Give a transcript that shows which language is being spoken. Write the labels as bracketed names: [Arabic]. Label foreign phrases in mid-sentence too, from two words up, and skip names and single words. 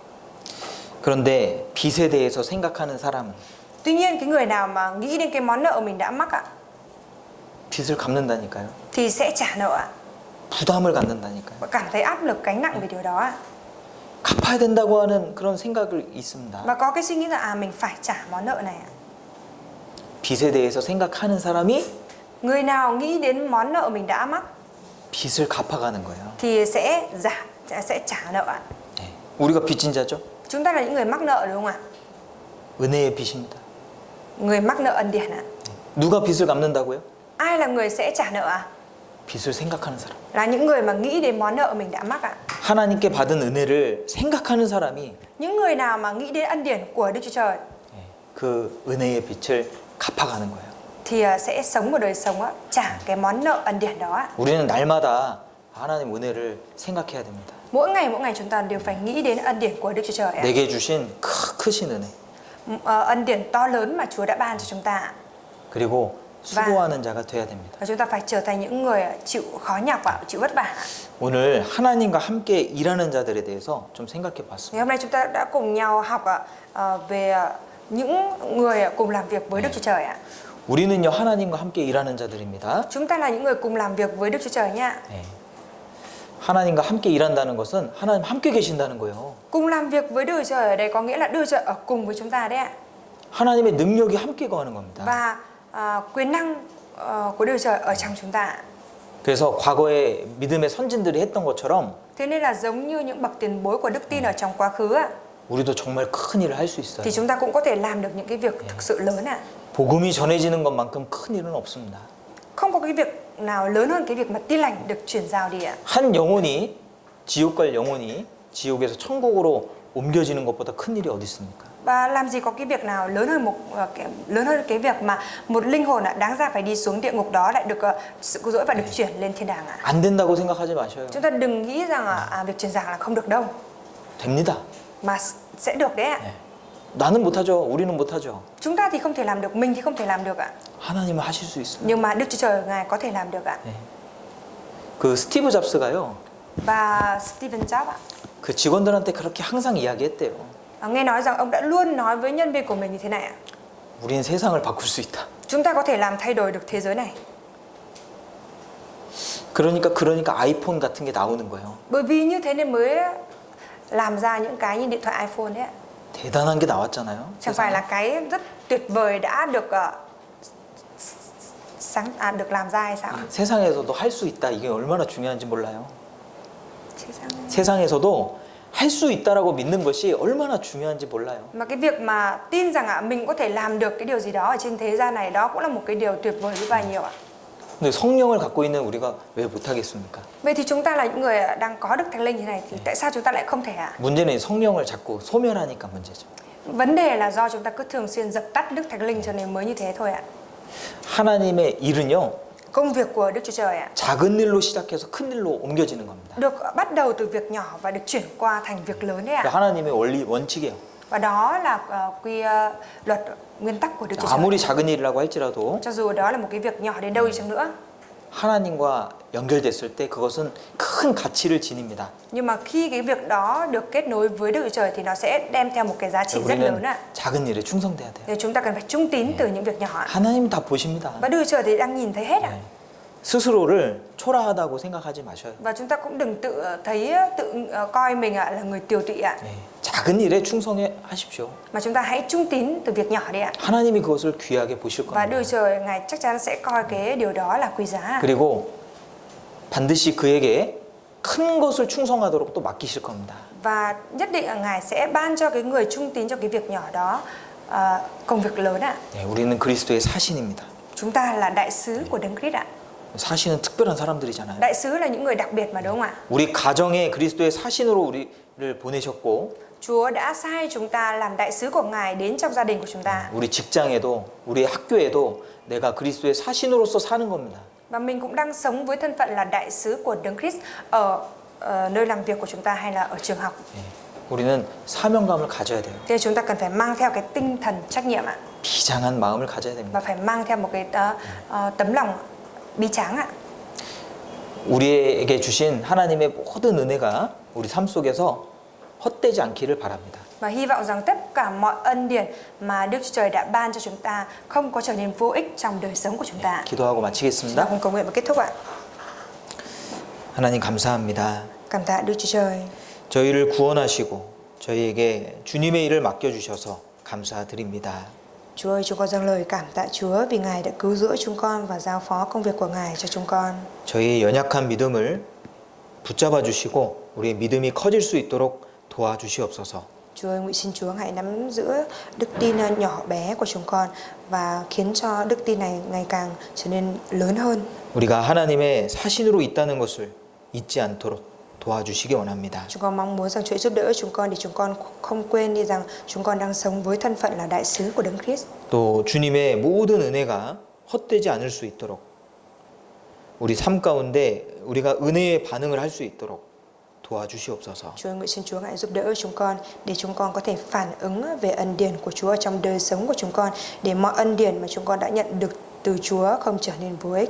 [Korean] 그런데 빚에 대해서 생각하는 사람은 [Vietnamese] Tuy nhiên cái người nào mà nghĩ đến cái món nợ mình đã mắc ạ [Korean] 빚을 갚는다니까요. [Vietnamese] thì sẽ trả nợ ạ. [Korean] 부담을 갖는다니까요. [Vietnamese] Và cảm thấy áp lực gánh nặng về điều đó ạ. [Korean] 갚아야 된다고 하는 그런 생각이 있습니다. [Vietnamese] Và có cái suy nghĩ là mình phải trả món nợ này ạ. [Korean] 빚에 대해서 생각하는 사람이 [Vietnamese] Người nào nghĩ đến món nợ mình đã mắc [Korean] 빚을 갚아가는 거예요. [Vietnamese] thì sẽ trả nợ ạ. [Korean] 네. 우리가 빚진 자죠. [Vietnamese] Chúng ta là những người mắc nợ đúng không ạ? [Korean] 은혜의 빚입니다. [Vietnamese] Người mắc nợ ân điển ạ. [Korean] 누가 빚을 갚는다고요? [Vietnamese] Ai là người sẽ trả nợ ạ? [Korean] 빚을 생각하는 사람. [Vietnamese] Là những người mà nghĩ đến món nợ mình đã mắc ạ. [Korean] 하나님께 받은 은혜를 생각하는 사람이 [Vietnamese] Những người nào mà nghĩ đến ân điển của Đức Chúa Trời [Korean] 그 은혜의 빚을 갚아가는 거예요. [Vietnamese] thì sẽ sống một đời sống á, trả cái món nợ ân điển đó ạ. [Korean] 우리는 날마다 하나님 은혜를 생각해야 됩니다. [Vietnamese] Mỗi ngày chúng ta đều phải nghĩ đến ân điển của Đức Chúa Trời ạ. [Korean] 내게 주신 크신 은혜. [Vietnamese] Ân điển to lớn mà Chúa đã ban cho chúng ta ạ. [Korean] 그리고 수고하는 자가 돼야 됩니다. [Vietnamese] Và chúng ta phải trở thành những người chịu khó nhọc ạ, chịu vất vả ạ. [Korean] 오늘 하나님과 함께 일하는 자들에 대해서 좀 생각해 봤습니다. [Vietnamese] Ngày hôm nay chúng ta đã cùng nhau học về những người cùng làm việc với Đức Chúa Trời ạ. [Korean] 우리는요 하나님과 함께 일하는 자들입니다. [Vietnamese] Chúng ta là những người cùng làm việc với Đức Chúa Trời nha. [Korean] 네. 하나님과 함께 일한다는 것은 하나님 함께 계신다는 거예요. [Vietnamese] Cùng làm việc với Đức Chúa Trời ở đây có nghĩa là Đức Chúa Trời ở cùng với chúng ta đấy ạ. [Korean] 하나님의 능력이 함께 거하는 겁니다. [Vietnamese] Và quyền năng của Đức Chúa Trời ở trong chúng ta ạ. [Korean] 그래서 과거에 믿음의 선진들이 했던 것처럼 [Vietnamese] Thế nên là giống như những bậc tiền bối của đức tin ở trong quá khứ ạ, [Korean] 우리도 정말 큰 일을 할 수 있어요. [Vietnamese] thì chúng ta cũng có thể làm được những cái việc thực sự lớn ạ. [Korean] 복음이 전해지는 것만큼 큰 일은 없습니다. [Vietnamese] Không có cái việc nào lớn hơn cái việc mà tin lành được truyền giao đi ạ. [Korean] 한 영혼이 지옥 갈 영혼이 지옥에서 천국으로 옮겨지는 것보다 큰 일이 어디 있습니까? [Vietnamese] Và làm gì có cái việc nào lớn hơn cái việc mà một linh hồn đáng ra phải đi xuống địa ngục đó lại được sự cứu rỗi và được chuyển lên thiên đàng ạ. [Korean] 안 된다고 생각하지 마셔요. [Vietnamese] Chúng ta đừng nghĩ rằng việc truyền giảng là không được đâu, [Korean] 됩니다. [Vietnamese] mà sẽ được đấy ạ. [Korean] 나는 못하죠. 우리는 못하죠. [Vietnamese] Chúng ta thì không thể làm được, mình thì không thể làm được ạ. [Korean] 하나님은 하실 수 있어요. [Vietnamese] Nhưng mà Đức Chúa Trời Ngài có thể làm được ạ. [Korean] 그 스티브 잡스가요. [Vietnamese] Và Steven Jobs ạ, [Korean] 그 직원들한테 그렇게 항상 이야기했대요. [Vietnamese] nghe nói rằng ông đã luôn nói với nhân viên của mình như thế này ạ: [Korean] 우리는 세상을 바꿀 수 있다. [Vietnamese] chúng ta có thể làm thay đổi được thế giới này. [Korean] 그러니까 아이폰 같은 게 나오는 거예요. [Vietnamese] Bởi vì như thế nên mới làm ra những cái như điện thoại iPhone đấy ạ. [Korean] 대단한 게 나왔잖아요. [Vietnamese] Chẳng phải là cái rất tuyệt vời đã được được làm ra hay sao? [Korean] 세상에서도 할 수 있다. 이게 얼마나 중요한지 몰라요. 세상에. 세상에서도 할 수 있다라고 믿는 것이 얼마나 중요한지 몰라요. [Vietnamese] Mà cái việc mà tin rằng mình có thể làm được cái điều gì đó ở trên thế gian này, đó cũng là một cái điều tuyệt vời với bao nhiêu ạ. [Korean] 근데 성령을 갖고 있는 우리가 왜 못하겠습니까? [Vietnamese] Vậy thì chúng ta là những người đang có Đức Thánh Linh như này thì tại sao chúng ta lại không thể ạ? [Korean] 문제는 성령을 자꾸 소멸하니까 문제죠. [Vietnamese] Vấn đề là do chúng ta cứ thường xuyên dập tắt Đức Thánh Linh cho nên mới như thế thôi ạ. [Korean] 하나님의 일은요. [Vietnamese] Công việc của Đức Chúa Trời ạ, [Korean] 작은 일로 시작해서 큰 일로 옮겨지는 겁니다. [Vietnamese] được bắt đầu từ việc nhỏ và được chuyển qua thành việc lớn đấy ạ. [Korean] 하나님의 원리 원칙이에요. [Vietnamese] Và đó là quy luật nguyên tắc của Đức Chúa Trời. [Korean] 아무리 작은 일이라고 할지라도 [Vietnamese] Cho dù đó là một cái việc nhỏ đến đâu đi chăng nữa, [Korean] 하나님과 연결됐을 때 그것은 큰 가치를 지닙니다. [Vietnamese] Nhưng mà khi cái việc đó được kết nối với Đức Chúa Trời thì nó sẽ đem theo một cái giá trị rất lớn [Korean] 우리는 [Vietnamese] ạ. [Korean] 작은 일에 충성돼야 돼요. [Vietnamese] Thì chúng ta cần phải trung tín từ những việc nhỏ ạ. [Korean] 하나님 다 보십니다. [Vietnamese] Và Đức Chúa Trời thì đang nhìn thấy hết ạ. [Korean] 네. 스스로를 초라하다고 생각하지 마셔요. [Vietnamese] Và chúng ta cũng đừng tự thấy coi mình ạ là người tiều tụy ạ. [Korean] 네. 작은 일에 충성하십시오. [Vietnamese] Mà chúng ta hãy trung tín từ việc nhỏ đi ạ. [Korean] 하나님이 그것을 귀하게 보실 [Vietnamese] Và Đức [Korean] 겁니다. [Vietnamese] Chúa Trời Ngài chắc chắn sẽ coi cái điều đó là quý giá ạ. [Korean] 그리고 반드시 그에게 큰 것을 충성하도록 또 맡기실 겁니다. [Vietnamese] Và nhất định là Ngài sẽ ban cho cái người trung tín cho cái việc nhỏ đó công việc lớn ạ. [Korean] 네, 우리는 그리스도의 사신입니다. [Vietnamese] Chúng ta là đại sứ của Đấng Christ ạ. [Korean] 사신은 특별한 사람들이잖아요. [Vietnamese] Đại sứ là những người đặc biệt mà đúng không ạ? [Korean] 우리 가정에 그리스도의 사신으로 우리를 보내셨고 [Vietnamese] Chúa đã sai chúng ta làm đại sứ của Ngài đến trong gia đình của chúng ta. [Korean] 우리 직장에도 우리 학교에도 내가 그리스도의 사신으로서 사는 겁니다. [Vietnamese] Và mình cũng đang sống với thân phận là đại sứ của Đấng Christ ở nơi làm việc của chúng ta hay là ở trường học. [Korean] 예, 우리는 사명감을 가져야 돼요. [Vietnamese] Thế chúng ta cần phải mang theo cái tinh thần trách nhiệm ạ. [Korean] 비장한 마음을 가져야 됩니다. [Vietnamese] Và phải mang theo một cái tấm lòng bi tráng ạ. [Korean] 우리에게 주신 하나님의 모든 은혜가 우리 삶 속에서 헛되지 않기를 바랍니다. [Vietnamese] Và hy vọng rằng tất cả mọi ân điển mà Đức Chúa Trời đã ban cho chúng ta không có trở nên vô ích trong đời sống của chúng ta. [Korean] 기도하고 [Vietnamese] Chúng ta [Korean] 마치겠습니다. [Vietnamese] cùng cầu nguyện và kết thúc ạ. [Korean] 하나님 감사합니다. [Vietnamese] Cảm tạ Đức Chúa Trời. [Korean] 저희를 구원하시고 저희에게 주님의 일을 맡겨주셔서 감사드립니다. [Vietnamese] Chúa ơi, chúng con dâng lời cảm tạ Chúa vì Ngài đã cứu rỗi chúng con và giao phó công việc của Ngài cho chúng con. [Korean] 저희의 연약한 믿음을 붙잡아 주시고 우리의 믿음이 커질 수 있도록 do아주시옵소서. [Vietnamese] Chúa ơi, nguyện xin Chúa hãy nắm giữ đức tin nhỏ bé của chúng con và khiến cho đức tin này ngày càng trở nên lớn hơn. [Korean] 우리가 하나님의 사신으로 있다는 것을 잊지 않도록 도와주시기 원합니다. [Vietnamese] Chúng con mong muốn rằng Chúa giúp đỡ chúng con để chúng con không quên đi rằng chúng con đang sống với thân phận là đại sứ của Đấng Christ. [Korean] 또 주님의 모든 은혜가 헛되지 않을 수 있도록 우리 삶 가운데 우리가 은혜의 반응을 할 수 있도록 도와주시옵소서. [Vietnamese] Chúa nguyện xin Chúa hãy giúp đỡ chúng con để chúng con có thể phản ứng về ân điển của Chúa trong đời sống của chúng con, để mọi ân điển mà chúng con đã nhận được từ Chúa không trở nên vô ích.